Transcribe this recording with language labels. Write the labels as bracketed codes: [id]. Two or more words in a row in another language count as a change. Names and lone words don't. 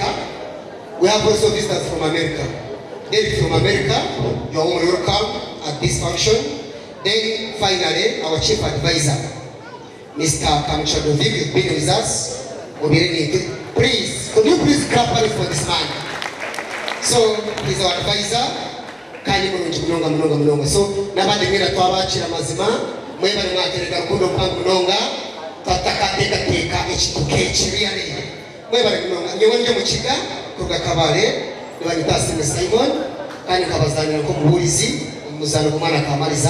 [en] We have also visitors from America. Derek from America, you are all welcome at this function. Then finally, our chief advisor, Mr. Kamchadovic, has been with us. Please, could you please clap for this man? So, he's our advisor. [nyn] Kandi munonga. So, nabandi mwina twabakira mazima, mwebale mwatereka rukundo kwa munonga, teka ekituke kiriyane. Mwebale munonga. Nyewe nje mukiga kuga kabare, nibanyita Simon, kandi kabazanira ko muhurizi, umuzano kumana kamaliza.